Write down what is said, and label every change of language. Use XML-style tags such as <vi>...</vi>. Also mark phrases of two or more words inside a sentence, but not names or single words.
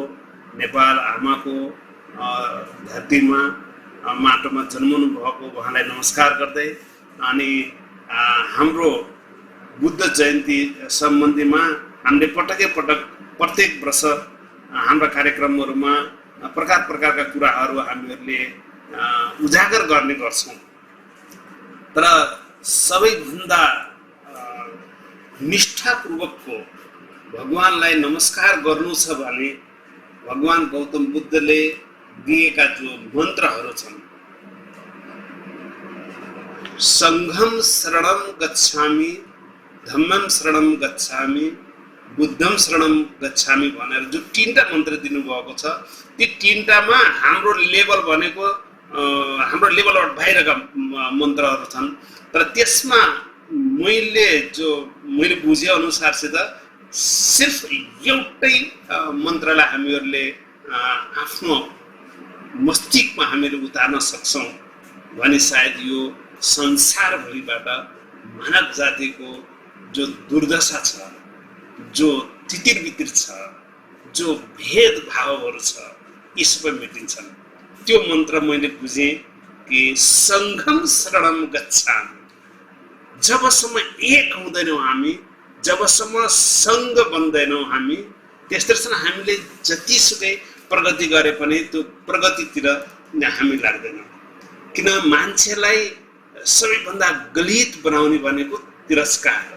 <ne>नेपाल आमाको धरतीमा माटोमा जन्मनु भएको उहाँलाई नमस्कार गर्दै अनि हाम्रो बुद्ध जयन्ती सम्बन्धीमा हामीले पटक प्रत्येक वर्ष हाम्रा कार्यक्रमहरूमा प्रकार प्रकारका कुराहरू हामीहरूले उजागर गर्ने गर्छौँ। तर सबैभन्दा निष्ठापूर्वकको भगवानलाई नमस्कार गर्नु छ भने भगवान गौतम बुद्धले दिएका जो मन्त्रहरू छन्,</ne> <pi>संघम शरणम गच्छामि, धम्मम शरणम गच्छामि, बुद्धम शरणम गच्छामि</pi> <ne>भनेर जो तीनटा मन्त्र दिनुभएको छ, ती तीनटामा हाम्रो लेभल भनेको हाम्रो लेभलबाट बाहिरका मन्त्रहरू छन्। तर त्यसमा मैले बुझे अनुसारसित सिर्फ एउटै मन्त्रलाई हामीहरूले आफ्नो मस्तिष्कमा हामीले उतार्न सक्छौँ भने सायद यो संसारभरिबाट मानव जातिको जो दुर्दशा छ, जो तितिरबितिर छ, जो भेदभावहरू छ, यी सबै मेटिन्छन्। त्यो मन्त्र मैले बुझेँ कि</ne> <pi>सङ्घम शरणम गच्छामि।</pi> <ne>जबसम्म एक हुँदैनौँ हामी, जबसम्म सङ्घ बन्दैनौँ हामी, त्यसरी हामीले जतिसुकै प्रगति गरे पनि त्यो प्रगतितिर हामी लाग्दैनौँ। किन मान्छेलाई सबैभन्दा गलित बनाउने भनेको तिरस्कार हो।</ne>